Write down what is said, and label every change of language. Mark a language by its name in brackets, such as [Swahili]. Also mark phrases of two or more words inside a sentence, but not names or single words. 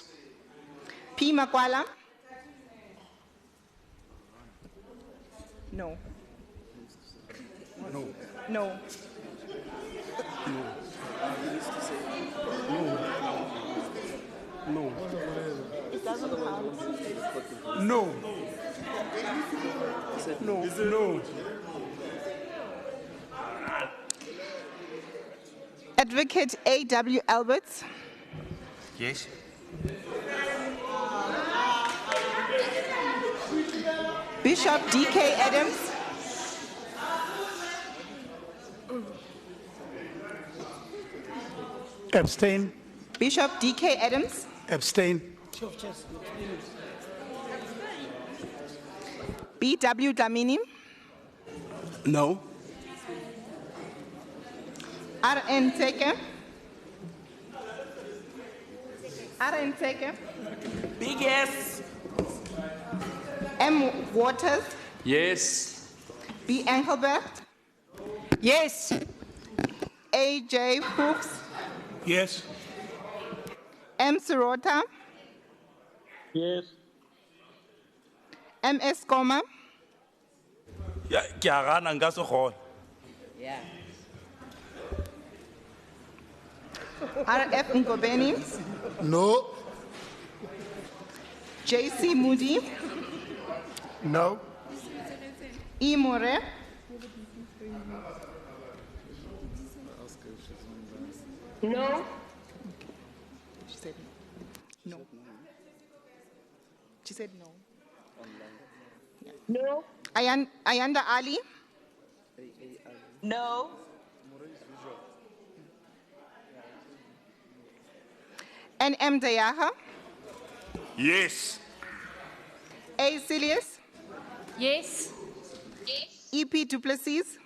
[English] P. Makwala, no. No. No. No. It doesn't count. No. No. No. Advocate A. W. Alberts, Yes. Bishop D. K. Adams, Abstain. Bishop D. K. Adams, Abstain. B. W. Dlamini, No. R. N. Teke, R. N. Teke, Big yes. M. Waters, Yes. B. Engelbert, Yes. A. J. Hooks, Yes. M. Sirota, Yes. M. S. Goma, [Tswana] Ya, ke a gana nka se kgone. [English] Yeah. R. F. Ngobeni, No. J. C. Moody, No. E. More, No. She said no. She said no. No. Ayanda Ali, No. N. M. Dayaha, Yes. A. Silius, Yes. E. P. Duplessis,